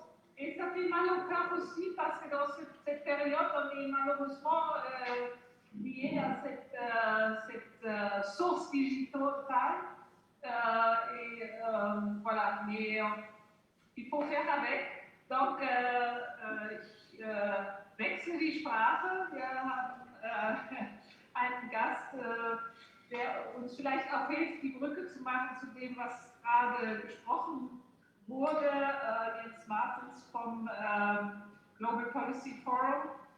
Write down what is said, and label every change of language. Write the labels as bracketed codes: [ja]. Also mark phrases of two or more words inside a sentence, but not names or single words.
[fr] Et ça fait mal au cœur aussi parce que dans cette période, on est malheureusement lié à cette source digitale. Voilà, mais il faut faire avec. Donc, [de] ich wechsle die Sprache. Wir haben einen Gast, der uns vielleicht auch hilft, die Brücke zu machen zu dem, was gerade gesprochen wurde. Jens Martens vom Global Policy Forum.